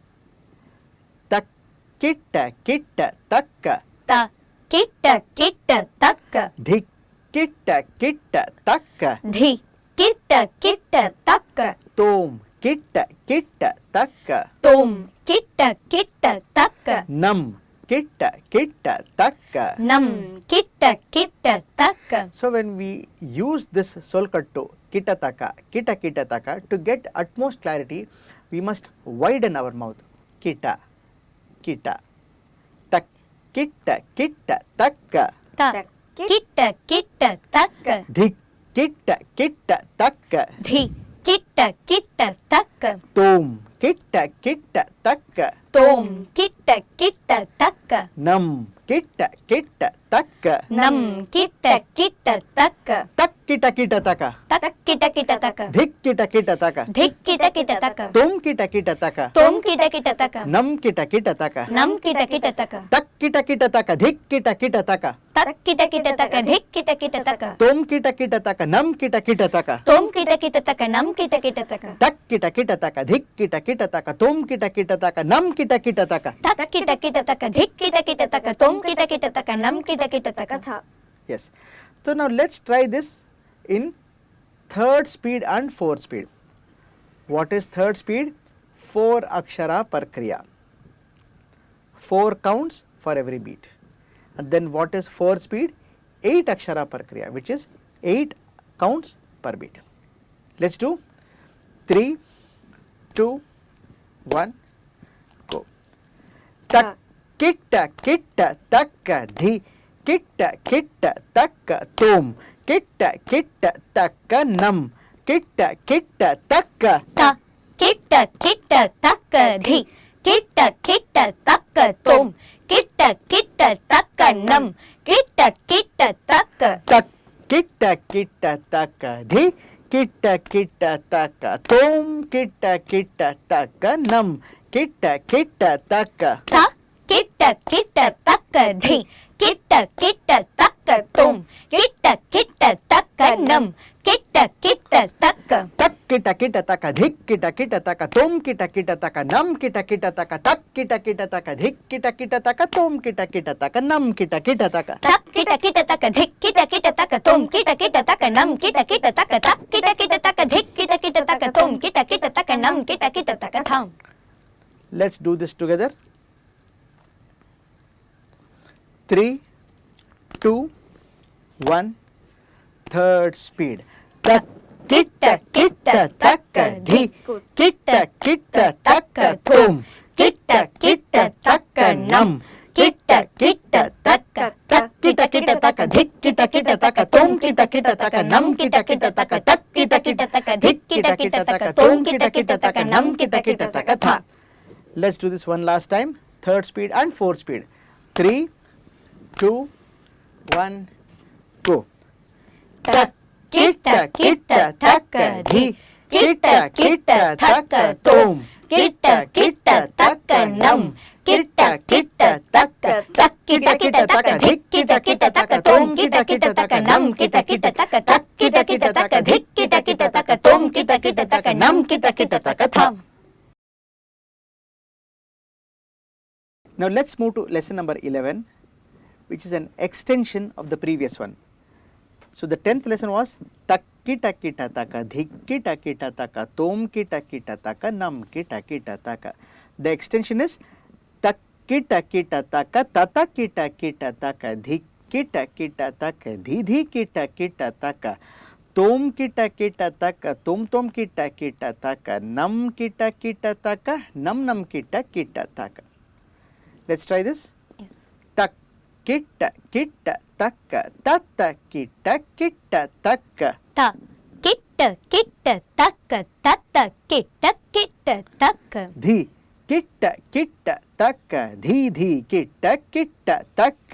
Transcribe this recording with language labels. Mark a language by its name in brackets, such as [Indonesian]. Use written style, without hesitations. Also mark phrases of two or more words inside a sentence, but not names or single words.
[English] Tak kitta kitta takka. Ta kitta kitta takka. Dhik kitta kitta takka. Dhi kitta kitta takka. Tom kitta kitta takka. Tom kitta kitta takka. Nam kitta kitta takka. Nam kitta kitta takka. So when we use this solkattu kitataka, kita kitataka, to get utmost clarity, we must widen our mouth. Kita, kita, tak, kitta, kitta, takka. Ta kitta kitta takka. Dhik, kitta, kitta, takka. Dhi kitta kitta takka. Tom, kitta, kitta, takka. Tom kitta kitta takka. Nam, kitta, kitta, takka. Nam kitta kitta takka. Tak, kita, kita, taka. Tak kitta kitta takka. Dhik, kita, kita, taka. Dhik kitta kitta takka. Tom, kita, kita, taka. Tom kitta kitta takka. Nam, kita, kita, taka. Nam kitta kitta takka. Tak, kita, kita, taka. Dhik, kita, kita, taka. Tak kitta kitta takka. Dhik kitta kitta takka. Tom, kita, kita, taka. Nam, kita, kita, taka. Tom kitta kitta takka. Nam kitta kitta takka. Tak, kita, kita, taka. Dhik, kita, kita, taka. Tom, kita, kita, taka. Nam, kita, kita, taka. Tak kitta kitta takka. Dhik kitta kitta takka. Tom kitta kitta takka. Nam kitta kitta takka. Yes. So now let's try this in third speed and fourth speed. What is third speed? 4 akshara per kriya. 4 counts for every beat. And then what is fourth speed? 8 akshara per kriya, which is 8 counts per beat. Let's do 3, 2, 1, go. Tak, kitta, kitta, takka, dhi, kitta, kitta, takka, tom, kitta, kitta, takka, nam, kitta, kitta, takka. Ta kitta kitta takka. Dhi kitta kitta takka. Tom kitta kitta takka. Nam kitta kitta takka. Tak, kitta, kitta, takka, dhi, kitta, kitta, takka, tom, kitta, kitta, takka, nam, kitta, kitta, takka. Ta kitta kitta takka. Dhi kitta kitta takka. Tom kitta kitta takka. Nam kitta kitta takka. Tak, kitta, kitta, takka, dhik, kitta, kitta, takka, tom, kitta, kitta, takka, nam, kitta, kitta, takka, tak, kitta, kitta, takka, dhik, kitta, kitta, takka, tom, kitta, kitta, takka, nam, kitta, kitta, takka. Tak kitta kitta takka. Dhik kitta kitta takka. Tom kitta kitta takka. Nam kitta kitta takka. Tak kitta kitta takka. Dhik kitta kitta takka. Tom kitta kitta takka. Nam kitta kitta takka. Tham. Let's do this together. 3, 2, 1, third speed. Tak, kitta, kitta, takka, dhi, kitta, kitta, takka, tom, kitta, kitta, takka, nam, kitta, kitta, takka, tak, kitta, kitta, takka, dhik, kitta, kitta, takka, tom, kitta, kitta, takka, nam, kitta, kitta, takka, tak, kitta, kitta, takka, dhik, kitta, kitta, takka, tom, kitta, kitta, takka, nam, kitta, kitta, takka, tha. Let's do this one last time. Third speed and fourth speed. 3, 2, 1, go. Tak, kitta, kitta, takka, dhi, kitta, kitta, takka, tom, kitta, kitta, takka, nam, kitta, kitta, takka, tak, kitta, kitta, takka, dhik, kitta, kitta, takka, tom, kitta, kitta, takka, nam, kitta, kitta, takka, tak, kitta, kitta, takka, dhik, kitta, kitta, takka, tom, kitta, kitta, takka, nam, kitta, kitta, takka, tham. Now let's move to lesson number 11, which is an extension of the previous one. So the 10th lesson was tak kita kita taka, dhik kita kita taka, tom kita kita taka, nam kita kita taka. The extension is tak kita kita taka, tata kita kita taka, dhik kita kita taka, dhi kita kita taka, tom kita kita taka, tom kita kita taka, nam kita kita taka, nam kita kita taka. Let's try this. Yes. Tak ಕಿಟ್ಟ ಕಿಟ್ಟ ತಕ್ಕ ತತ್ತ ಕಿಟ್ಟ ಕಿಟ್ಟ ತಕ್ಕ ತ ಕಿಟ್ಟ ಕಿಟ್ಟ ತಕ್ಕ ತತ್ತ ಕಿಟ್ಟ ಕಿಟ್ಟ ತಕ್ಕ ಧಿ ಕಿಟ್ಟ ಕಿಟ್ಟ ತಕ್ಕ ಧಿ ಧಿ ಕಿಟ್ಟ ಕಿಟ್ಟ ತಕ್ಕ